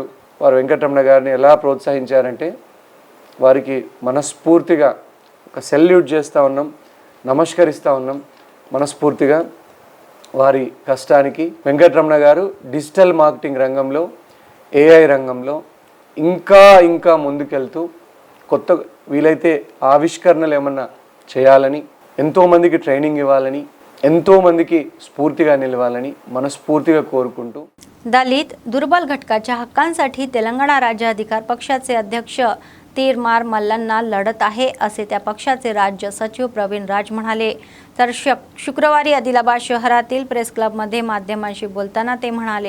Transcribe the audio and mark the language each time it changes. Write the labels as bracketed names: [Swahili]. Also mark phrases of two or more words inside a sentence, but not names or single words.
[Telugu] వారు వెంకటరమణ గారిని ఎలా ప్రోత్సహించారంటే వారికి మనస్ఫూర్తిగా ఒక సెల్యూట్ చేస్తూ ఉన్నాం, నమస్కరిస్తూ ఉన్నాం మనస్ఫూర్తిగా వారి కష్టానికి. వెంకటరమణ గారు [English] digital marketing [Telugu] రంగంలో, ఏఐ రంగంలో ఇంకా ముందుకెళ్తూ కొత్త వీలైతే ఆవిష్కరణలు ఏమన్నా చేయాలని, ఎంతోమందికి ట్రైనింగ్ ఇవ్వాలని, ఎంతోమందికి స్ఫూర్తిగా నిలవాలని మనస్ఫూర్తిగా కోరుకుంటూ. [Marathi] दलित दुर्बल घटकाच्या हक्कांसाठी तेलंगणा राज्य अधिकार पक्षाचे अध्यक्ष तीरमार मल्लन्ना लढत आहे असे त्या पक्षाचे राज्य सचिव प्रवीण राज म्हणाले. तर शुक्रवारी आदिलाबाद शहरातील प्रेस क्लबमध्ये माध्यमांशी बोलताना ते म्हणाले.